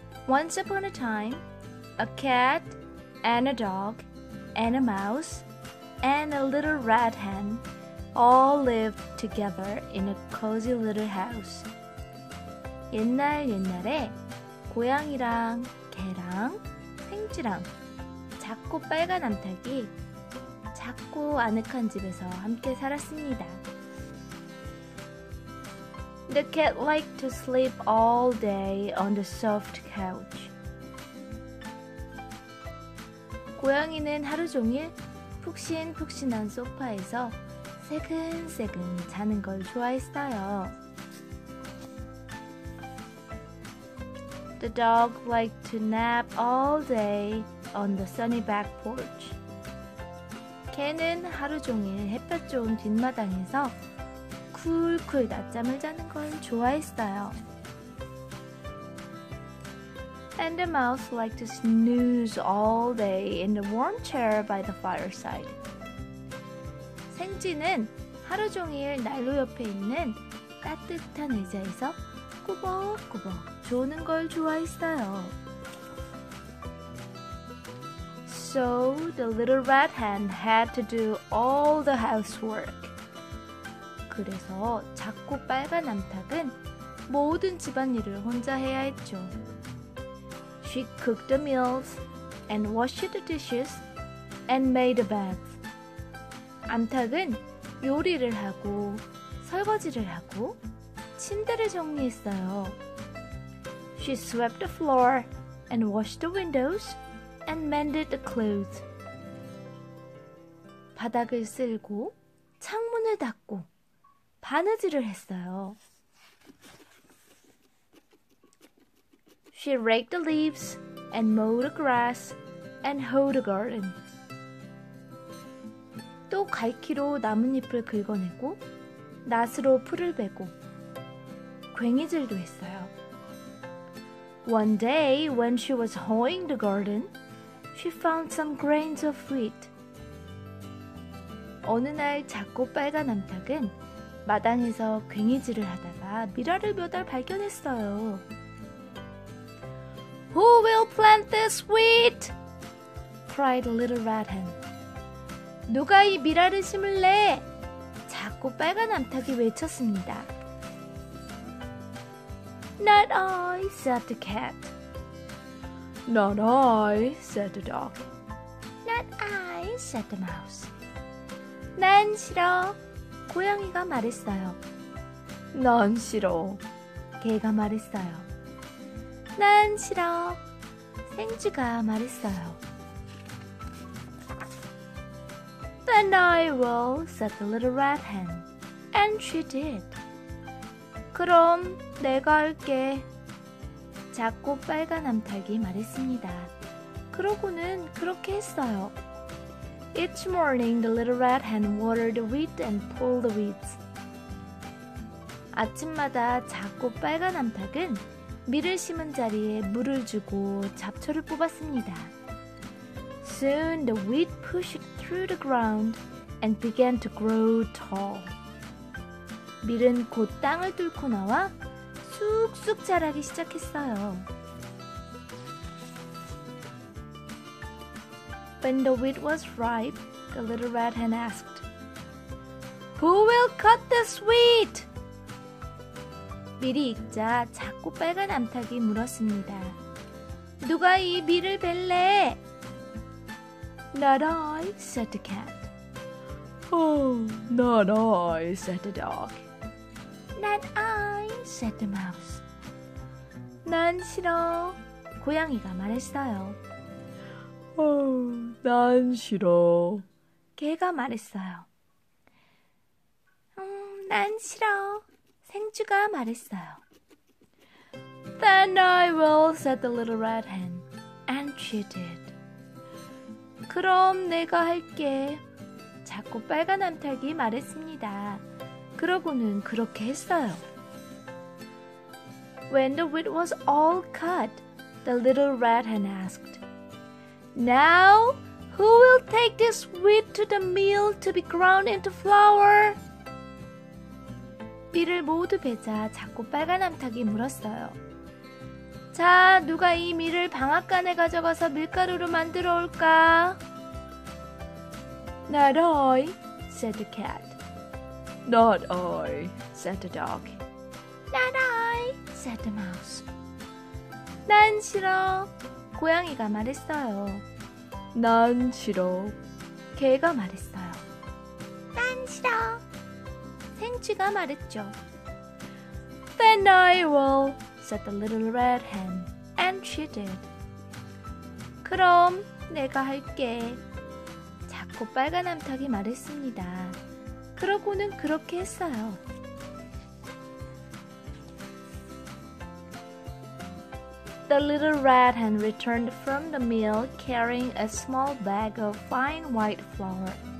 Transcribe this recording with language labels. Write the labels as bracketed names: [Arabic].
[English] Once upon a time, a cat and a dog and a mouse and a little red hen all lived together in a cozy little house. [Korean] 옛날에 고양이랑 개랑 생쥐랑 작고 빨간 암탉이 작고 아늑한 집에서 함께 살았습니다. [English] The cat liked to sleep all day on the soft couch. [Korean] 고양이는 하루 종일 푹신푹신한 소파에서 새근새근 자는 걸 좋아했어요. [English] The dog liked to nap all day on the sunny back porch. [Korean] 개는 하루 종일 햇볕 좋은 뒷마당에서 쿨쿨 낮잠을 자는 걸 좋아했어요. [English] And the mouse liked to snooze all day in the warm chair by the fireside. [Korean] 생쥐는 하루 종일 난로 옆에 있는 따뜻한 의자에서 꾸벅꾸벅 조는 걸 좋아했어요. [English] So the little red hen had to do all the housework. [Korean] 그래서 작고 빨간 암탉은 모든 집안일을 혼자 해야 했죠. [English] She cooked the meals and washed the dishes and made the beds. [Korean] 암탉은 요리를 하고 설거지를 하고 침대를 정리했어요. [English] She swept the floor and washed the windows and mended the clothes. [Korean] 바닥을 쓸고 창문을 닫고 바느질을 했어요. [English] She raked the leaves and mowed the grass and hoed the garden. [Korean] 또 갈퀴로 나뭇잎을 긁어내고 낫으로 풀을 베고 괭이질도 했어요. [English] One day when she was hoeing the garden, she found some grains of wheat. [Korean] 어느 날 작고 빨간 암탉은 마당에서 괭이질을 하다가 미라를 몇 알 발견했어요. [English] Who will plant this wheat? cried the little red hen. [Korean] 누가 이 미라를 심을래? 작고 빨간 암탉이 외쳤습니다. [English] Not I, said the cat. Not I, said the dog. Not I, said the mouse. [Korean] 난 싫어. 고양이가 말했어요. 난 싫어. 개가 말했어요. 난 싫어. 생쥐가 말했어요. [English] Then I will, said the little red hen. And she did. [Korean] 그럼 내가 할게. 작고 빨간 암탉이 말했습니다. 그러고는 그렇게 했어요. [English] Each morning, the little red hen watered the wheat and pulled the weeds. [Korean] 아침마다 작고 빨간 암탉은 밀을 심은 자리에 물을 주고 잡초를 뽑았습니다. [English] Soon the wheat pushed through the ground and began to grow tall. [Korean] 밀은 곧 땅을 뚫고 나와 쑥쑥 자라기 시작했어요. [English] When the wheat was ripe, the little red hen asked, Who will cut this wheat? [Korean] 밀이 익자 작고 빨간 암탉이 물었습니다. 누가 이 밀을 벨래? [English] Not I, said the cat. Oh, not I, said the dog. Not I, said the mouse. [Korean] 난 싫어. 고양이가 말했어요. 난 싫어. 개가 말했어요. 난 싫어. 생쥐가 말했어요. Then [English] Then I will, said the little red hen. And she did. [Korean] 그럼 내가 할게. 작고 빨간 암탉이 말했습니다. 그러고는 그렇게 했어요. [English] When the wheat was all cut, the little red hen asked, Now, who will take this wheat to the mill to be ground into flour? [Korean] 밀을 모두 베자 작고 빨간 암탉이 물었어요. 자, 누가 이 밀을 방앗간에 가져가서 밀가루로 만들어 올까? [English] Not I, said the cat. Not I, said the dog. Not I, said the mouse. [Korean] 난 싫어, 고양이가 말했어요. 난 싫어, 개가 말했어요. 난 싫어, 생쥐가 말했죠. [English] Then I will, said the little red hen, and she did. [Korean] 그럼 내가 할게. 작고 빨간 암탉이 말했습니다. 그러고는 그렇게 했어요. [English] The little red hen returned from the mill carrying a small bag of fine white flour.